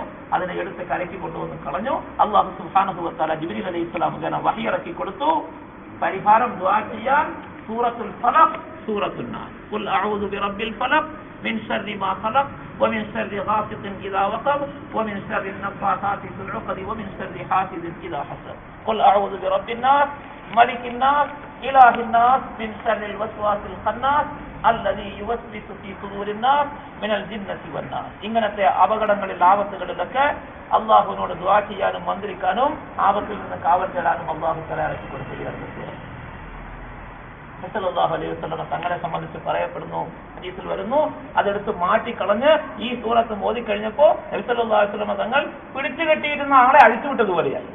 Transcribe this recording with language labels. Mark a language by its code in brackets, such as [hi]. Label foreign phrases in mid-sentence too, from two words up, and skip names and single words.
[ml] അതിനെ എടുത്ത് കരയ്ക്ക് കൊണ്ടുവന്ന് കളഞ്ഞു. [ar] الله سبحانه وتعالى [ml] ജിബ്രീൽ അലൈഹിസ്സലാം മുഖേന വഹി ഇറക്കി കൊടുത്തു. പരിഹാരം ദുആ ചെയ്യാൻ സൂറത്തുൽ ഫലഖ്, സൂറത്തുൻ നാസ്. [ar] قل أعوذ برب الفلق من شر ما خلق ومن شر غاسق إذا وقب ومن شر النفاثات في العقد ومن شر حاسد إذا حسد. قل أعوذ برب الناس ملك الناس إله الناس من شر الوسواس الخناس الذي يوسوس في صدور الناس من الجنة والناس. [ml] ഇങ്ങനത്തെ അപകടങ്ങളിൽ ആപത്തുകളിലൊക്കെ അല്ലാഹുവിനോട് ദുആ ചെയ്യാനും മന്ത്രിക്കാനും ആപത്തിൽ നിന്ന് കാവൽ തേടാനും [ar] الله تعالى [ml] ഇറക്കി കൊടുക്കുകയാണ്. [ar] صلى الله عليه وسلم [ml] തങ്ങളെ സംബന്ധിച്ച് പറയപ്പെടുന്നു, ഹദീസിൽ വരുന്നു, അതെടുത്ത് മാറ്റിക്കളഞ്ഞ് ഈ സൂറത്ത് ഓതി കഴിഞ്ഞപ്പോൾ നബി [ar] صلى الله عليه وسلم [ml] തങ്ങൾ പിടിച്ചു കെട്ടിയിരുന്ന ആളെ അഴിച്ചുവിട്ടതുപോലെയായി.